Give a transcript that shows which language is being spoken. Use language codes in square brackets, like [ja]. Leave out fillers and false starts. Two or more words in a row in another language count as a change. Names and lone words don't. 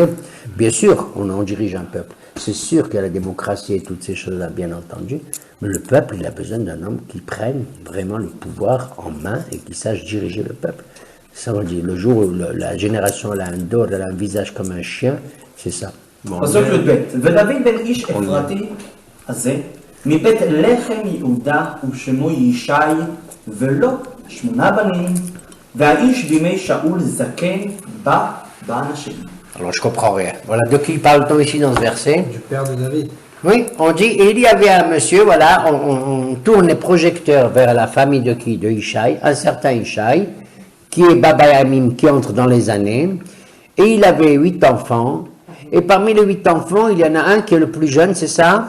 [fr] Bien sûr, on dirige un peuple. C'est sûr qu'il y a la démocratie et toutes ces choses-là, bien entendu. Mais le peuple, il a besoin d'un homme qui prenne vraiment le pouvoir en main et qui sache diriger le peuple. Ça, on dit, le jour où la génération elle a un dos, elle a un visage comme un chien, c'est ça. [he] פסוק י"ב ודוד בן איש אפרתי הזה מבית לחם יהודה ושמו ישי ולא 8 בנים והאיש בימי שאול זקן בא באנשים. [fr] Alors je comprends rien. Voilà, de qui parle-t-on ici dans ce verset? Du père de David. Oui, on dit, et il y avait un monsieur, voilà, on tourne les projecteurs vers la famille de qui? De Ishaï, un certain Ishaï, qui est Babayamim, qui entre dans les années, et il avait 8 enfants, et parmi les 8 enfants, il y en a un qui est le plus jeune, c'est ça?